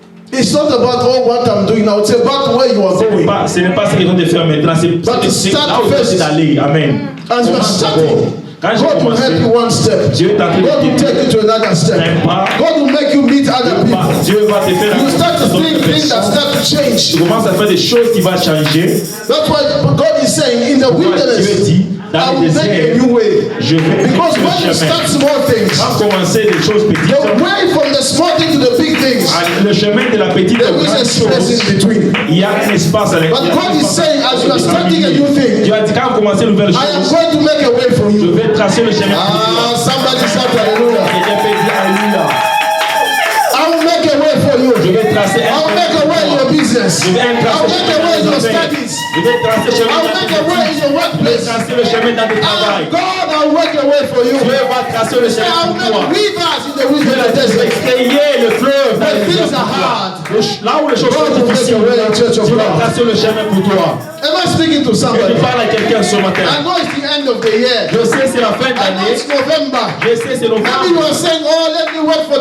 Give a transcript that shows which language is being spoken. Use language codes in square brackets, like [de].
[en] It's not about what I'm doing now. It's about where you are going. [fr] Ce n'est pas ce qu'ils ont de faire maintenant, c'est là où c'est d'aller. Amen. [en] As you are starting, [fr] Quand j'ai [en] God will [fr] commencé, [en] help you one step. [fr] Dieu t'a fait [en] God will take you to another step. God will make you meet other people. [fr] Dieu va te faire [en] You start to think things that start to [fr] Tu [en] change. [fr] commences à faire des choses qui vont changer. [en] That's why God is saying in the [fr] Dieu [en] wilderness, [fr] dit, [en] I [fr] dans le [en] will make a [fr] désert, [en] new way. [fr] je vais [en] Because [fr] faire [en] when you [fr] le [en] start [fr] chemin. [en] small things, [fr] Quand commencer des choses [en] the [fr] petites, [en] way from the small thing to the big things, [fr] le chemin de la petite [en] there [fr] aux [en] is a [fr] grandes [en] space [fr] choses, [en] in between. [fr] il y a un espace à [en] But [fr] l'intérieur. [en] God is saying, as you are starting a new thing, [fr] Dieu a dit, quand vous commencez une nouvelle [en] I am [fr] chose, [en] going to make a way for [fr] je [en] you. [fr] vais tracer le chemin. [en] Somebody shout hallelujah. [fr] Quelqu'un peut dire alléluia. [en] I will make a way for you. [fr] Je vais tracer [en] I will make a way in your business. [fr] Je vais [en] I will make a way in your studies. [fr] Je vais tracer le [en] I [fr] chemin [en] will make a way in your [fr] Je vais [en] workplace. [fr] tracer le chemin dans le travail. [en] God, I will make a way for you. [fr] Dieu va tracer le [en] I [fr] chemin [en] will [fr] pour toi. [en] make rivers in the [fr] Dieu [en] wilderness [fr] va [en] desert. [fr] extrayer le fleuve dans [en] When [fr] les [en] things [fr] désert [en] are [fr] pour toi. [en] hard, [fr] Là où les choses [en] God [fr] sont [en] will make [fr] difficiles, [en] a way in church of [fr] Dieu va [en] God. [fr] tracer le chemin pour toi. [en] Am I speaking to [fr] Et [en] somebody? [fr] je parle à quelqu'un ce [en] I [fr] matin. [en] know it's the end of the year. [fr] Je sais c'est la fin [en] I know [fr] d'année. [en] it's November. [fr] Je sais c'est [en] Maybe you [fr] novembre. [en] are saying, oh, let me wait for